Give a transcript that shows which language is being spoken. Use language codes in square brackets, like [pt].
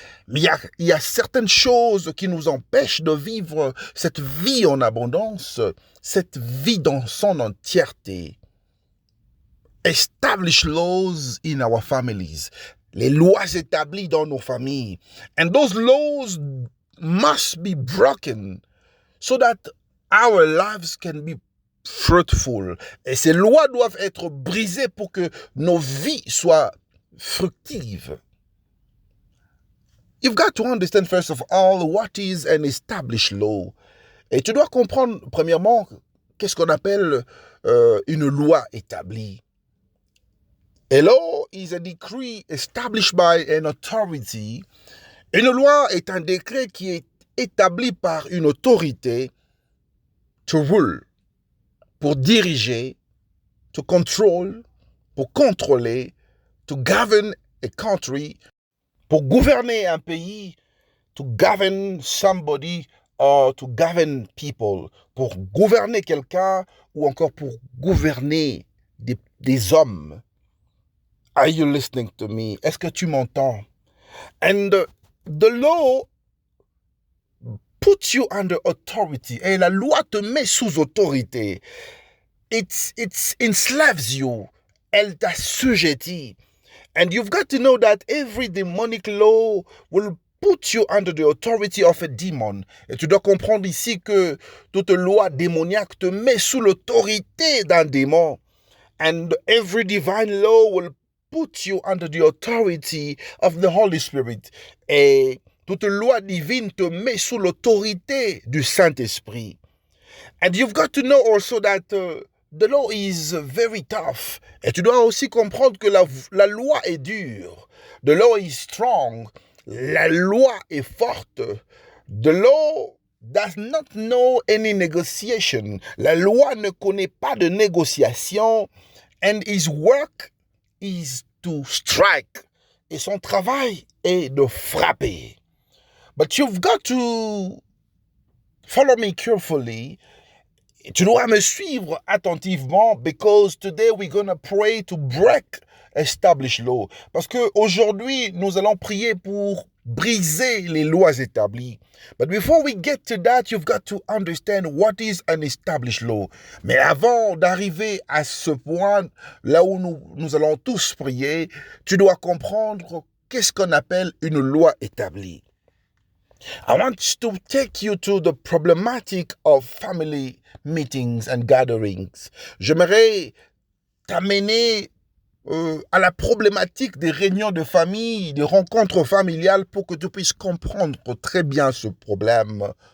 [fr] Mais il y a certaines choses qui nous empêchent de vivre cette vie en abondance, cette vie dans son entièreté. [en] Establish laws in our families. [fr] Les lois établies dans nos familles. [en] And those laws must be broken so that our lives can be fruitful. [fr] Et ces lois doivent être brisées pour que nos vies soient fructives. [en] You've got to understand first of all what is an established law. [fr] Et tu dois comprendre premièrement qu'est-ce qu'on appelle une loi établie. [en] A law is a decree established by an authority. [fr] Une loi est un décret qui est établi par une autorité [en] to rule, [fr] pour diriger, [en] to control, [fr] pour contrôler, [en] to govern a country, [fr] pour gouverner un pays, [en] to govern somebody or to govern people, [fr] pour gouverner quelqu'un ou encore pour gouverner des hommes. [en] Are you listening to me? [fr] Est-ce que tu m'entends? [en] And the law puts you under authority. [fr] Et la loi te met sous autorité. [en] It enslaves you. [fr] Elle t'assujettit. [en] And you've got to know that every demonic law will put you under the authority of a demon. [fr] Et tu dois comprendre ici que toute loi démoniaque te met sous l'autorité d'un démon. [en] And every divine law will put you under the authority of the Holy Spirit. [fr] Et toute loi divine te met sous l'autorité du Saint-Esprit. [en] And you've got to know also that the law is very tough. [fr] Et tu dois aussi comprendre que la loi est dure. [en] The law is strong. [fr] La loi est forte. [en] The law does not know any negotiation. [fr] La loi ne connaît pas de négociation. [en] And his work is to strike. [fr] Et son travail est de frapper. [en] But you've got to follow me carefully. [fr] Tu dois me suivre attentivement [en] because today we're going to pray to break established law. [fr] Parce que aujourd'hui, nous allons prier pour briser les lois établies. [en] But before we get to that, you've got to understand what is an established law. [fr] Mais avant d'arriver à ce point, là où nous allons tous prier, tu dois comprendre qu'est-ce qu'on appelle une loi établie. [en] I want to take you to the problematic of family meetings and gatherings. [fr] J'aimerais t'amener à la problématique des réunions de famille, des rencontres familiales pour que tu puisses comprendre très bien ce problème.